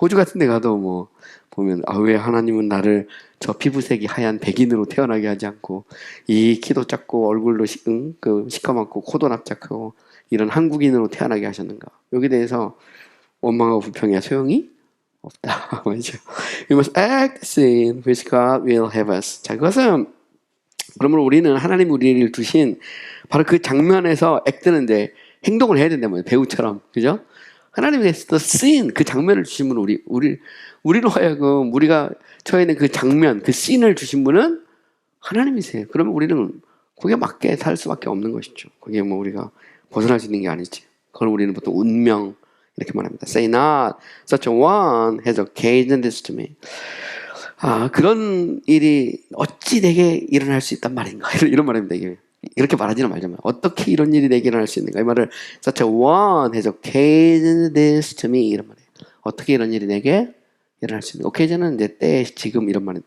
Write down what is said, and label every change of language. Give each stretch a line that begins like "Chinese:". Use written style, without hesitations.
Korean: 호주 같은 데 가도 뭐 보면 왜 하나님은 나를 저 피부색이 하얀 백인으로 태어나게 하지 않고 이 키도 작고 얼굴도 시커멓고 코도 납작하고 이런 한국인으로 태어나게 하셨는가? 여기에 대해서 원망하고 불평해야 소용이 없다. 맞죠?
English: We must act the sin which God will have us.
Korean: 자, 그것은 그러므로 우리는 하나님 우리를 두신 바로 그 장면에서 액트는데 행동을 해야 된다면 배우처럼, 그죠? 하나님께서 sin 그 장면을 주신 분은 우리로 하여금 우리가 처해 있는 그 장면, 그 씬을 주신 분은 하나님이세요. 그러면 우리는 거기에 맞게 살 수밖에 없는 것이죠. 거기에 뭐 우리가 벗어날 수 있는 게 아니지. 그걸 우리는 보통 운명 이렇게 말합니다.
English: Say not such a one has occasioned this to me.
Korean: 그런 일이 어찌 내게 일어날 수 있단 말인가? 이런 말입니다. 이게. 이렇게 말하지는 말자면 어떻게 이런 일이 내게 일어날 수 있는가? 이 말을
English: such a one has occasioned this to me
Korean: 이런 말이에요. 어떻게 이런 일이 내게 일어날 수 있는가? occasion은 이제 때, 지금 이런 말이에요.